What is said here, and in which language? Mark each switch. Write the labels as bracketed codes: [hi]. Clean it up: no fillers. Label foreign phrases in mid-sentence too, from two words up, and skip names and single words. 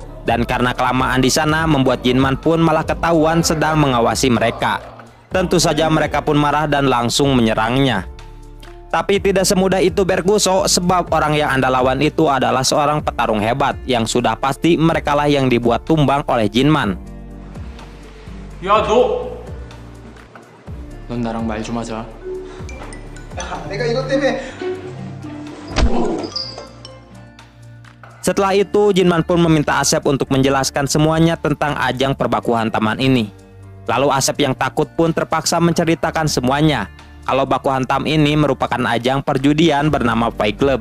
[id] Dan karena kelamaan di sana membuat Jinman pun malah ketahuan sedang mengawasi mereka. Tentu saja mereka pun marah dan langsung menyerangnya. Tapi tidak semudah itu Berkuso, sebab orang yang Anda lawan itu adalah seorang petarung hebat yang sudah pasti merekalah yang dibuat tumbang oleh Jinman. [ko] 야, 너! 넌 나랑 말 좀 하자. [id] Setelah itu Jinman pun meminta Asep untuk menjelaskan semuanya tentang ajang perbaku hantaman ini. Lalu Asep yang takut pun terpaksa menceritakan semuanya, kalau baku hantam ini merupakan ajang perjudian bernama Fight Club.